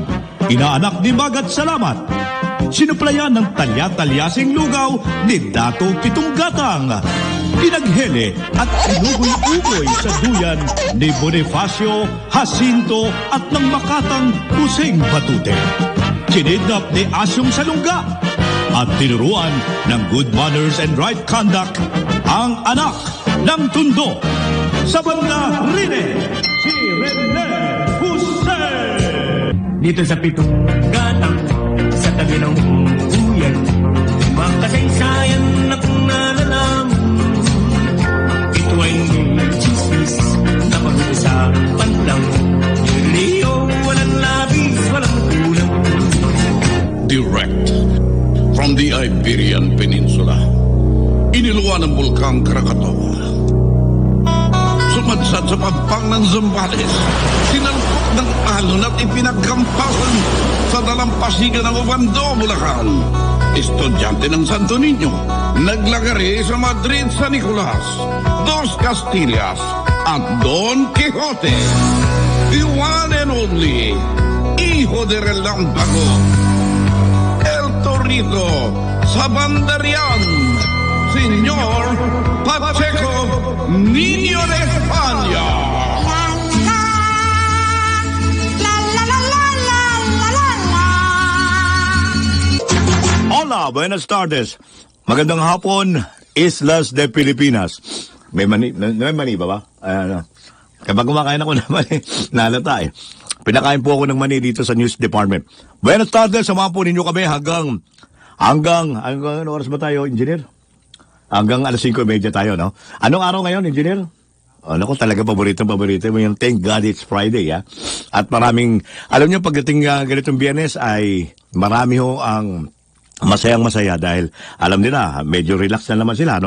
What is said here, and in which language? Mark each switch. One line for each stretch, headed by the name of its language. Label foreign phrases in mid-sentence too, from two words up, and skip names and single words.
Filipino: Inaanak ni Magat Salamat. Sinuplayan ng talya-talyasing lugaw ni Dato Pitong Gatang. Pinaghele at inugoy-ugoy sa duyan ni Bonifacio, Jacinto at ng Makatang Puseng Batute. Kinidnap ni Asyong Salungga at tinuruan ng
English: good manners and right conduct
Filipino: ang anak ng Tundo. Sa banda Rene, si Rene Jose. Dito sa Pitong Gatang, sa tabi ng uyan, makasaysayan na kung nalalaman. Ito ay chismis na pag-uusapan lang. Leo, walang labis, walang kulang.
English: Direct from the Iberian Peninsula,
Filipino: iniluwa ng Bulkang Krakatoa. Sumadsad sa pampang ng Zambales, sinalpok ng alon at ipinagkampasan sa dalampasigan ng Obando, Bulacan. Estudyante ng Santo Niño, naglagari sa Madrid, San Nicolas, Dos Castillas at Don Quixote.
English: The one and only Hijo de Relámpago, El Torito sa Bandarian, Señor Pacheco Niño de España.
Spanish: Hola, buenas tardes.
Filipino: Magandang hapon, Islas de Pilipinas. May mani ba ba? Kapag kumakain ako ng mani, nalata eh. Pinakain po ako ng mani dito sa News Department.
Spanish: Buenas tardes,
Filipino: samahan po ninyo kami hanggang ano oras ba tayo, engineer? Hanggang alas 5:30 tayo, no? Anong araw ngayon, engineer? Ano ko talaga paborito mo yung
English: Thank God It's Friday,
Filipino: ya. At maraming, alam niyo pagdating ganitong Biyernes ay marami ho ang masayang-masaya dahil alam nila, medyo relax na naman sila, no?